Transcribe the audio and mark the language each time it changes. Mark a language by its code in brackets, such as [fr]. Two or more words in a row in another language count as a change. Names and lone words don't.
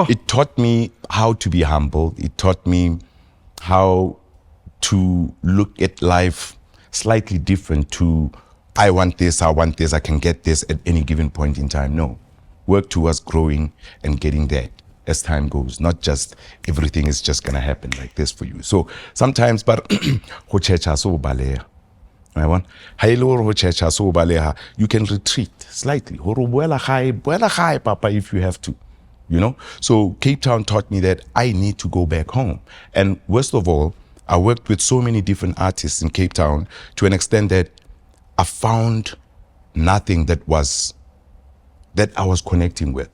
[en] it taught me how to be humble. It taught me how to look at life slightly different to, I want this, I can get this at any given point in time. No, work towards growing and getting there as time goes, not just everything is just going to happen like this for you. So sometimes, but [st] ho checha so baleha. [en] You can retreat slightly. Papa, if you have to. You know, so Cape Town taught me that I need to go back home. And worst of all, I worked with so many different artists in Cape Town to an extent that I found nothing that I was connecting with.